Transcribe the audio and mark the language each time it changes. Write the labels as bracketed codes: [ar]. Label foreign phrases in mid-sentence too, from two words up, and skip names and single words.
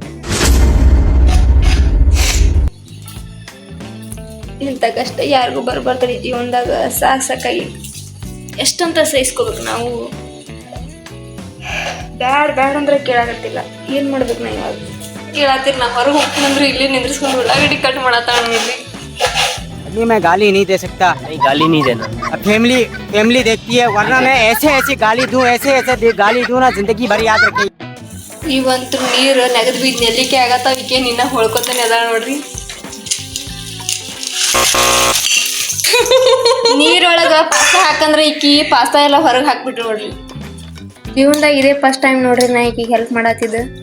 [kn] ಇಂಥ ಕಷ್ಟ ಯಾರಿಗೂ ಬರ್ಬಾರ್ದ್ರಿ ಜೀವನದಾಗ. ಸಾಕಾಗೈತಿ. ಎಷ್ಟಂತ ಸಹಿಸ್ಕೋಬೇಕು ನಾವು. ಬ್ಯಾಡ್ ಅಂದ್ರೆ ಕೇಳಾಕತ್ತಿಲ್ಲ. ಏನ್ ಮಾಡ್ಬೇಕು ನಾ ಇವಾಗ. ಕೇಳಾತಿರ್ ನಾ ಹೊರಗೆ ಹೋಗ್ತೀನಂದ್ರೆ ಇಲ್ಲಿ ನಿಂದ್ರಿಸ್ಕೊಂಡು ಉಳ್ಳಾಗಡ್ಡಿ ಕಟ್ ಮಾಡತ್ತಾಳ ನೋಡ್ರಿ. [hi] अभी मैं गाली नहीं दे सकता. नहीं गाली नहीं देना. अब फैमिली देखती है, वरना मैं ऐसे गाली दूं, ऐसे गाली दूं ना, जिंदगी भर याद रखेगी. [kn] ಇವಂತೂ ನೀರು ನೆಗದ್ ಬೀದ್ ನೆಲ್ಲಿಕೆ ಆಗತ್ತಾವ. ಈಕೆ ನಿನ್ನ ಹೊಳ್ಕೊತಾನೆ ಅದಾಳ ನೋಡ್ರಿ. ನೀರೊಳಗ ಪಾಸ್ತಾ ಹಾಕಂದ್ರೆ ಈಕಿ ಪಾಸ್ತಾ ಎಲ್ಲ ಹೊರಗೆ ಹಾಕ್ಬಿಟ್ರು ನೋಡ್ರಿ. ಜೀವನದಾಗ ಇದೇ [en] first time [kn] ನೋಡ್ರಿ ನಾ ಈಕಿಗೆ ಹೆಲ್ಪ್ ಮಾಡತ್ತಿದ್ದ.